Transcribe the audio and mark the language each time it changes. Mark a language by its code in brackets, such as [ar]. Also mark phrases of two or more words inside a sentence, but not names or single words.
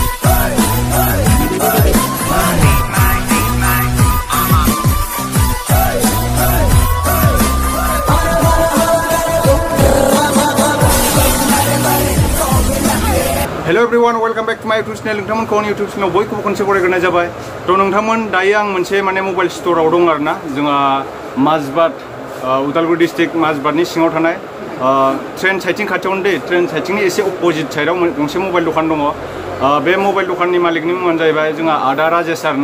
[en] Hello everyone, welcome back to my YouTube channel. [brx] नोंथांमोनखौ आंनि [en] YouTube channel [brx] बयखौबो खनसे बरायग्रोनाय जाबाय। थ' नोंथांमोन दायो आं मोनसे माने मबाइल स्ट'राव दं आरोना। जोंहा माजबाट उदालगुरि डिस्ट्रिक्ट माजबाटनि सिङाव थानाय ट्रेन साइटिं खाथियावनो दे ट्रेन साइटिंनि एसे अपोजिट साइडआव गंसे मबाइल दखान दङ। बे मबाइल दखाननि मालिकनि मुङानो जाहैबाय जोंहा आदा राजेश आरोना।